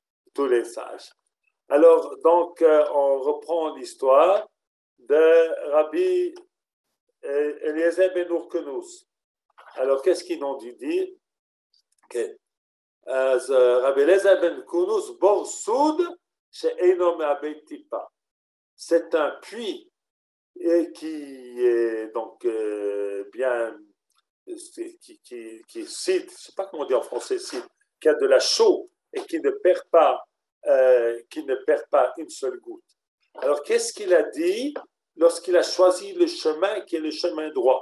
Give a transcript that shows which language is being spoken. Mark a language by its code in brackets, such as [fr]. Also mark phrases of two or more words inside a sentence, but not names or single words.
[fr] Alors, donc, on reprend l'histoire de Rabbi Eliezer ben Urkenus. Alors, qu'est-ce qu'ils ont dû dire? Okay. [he] Rabbi Eliezer ben Urkenus, בור סוד, שאינו מאבד טיפה. [fr] C'est un puits qui est donc bien, qui cite, je ne sais pas comment on dit en français, cite, qui a de la chaux et qui ne perd pas une seule goutte. Alors, qu'est-ce qu'il a dit lorsqu'il a choisi le chemin qui est le chemin droit?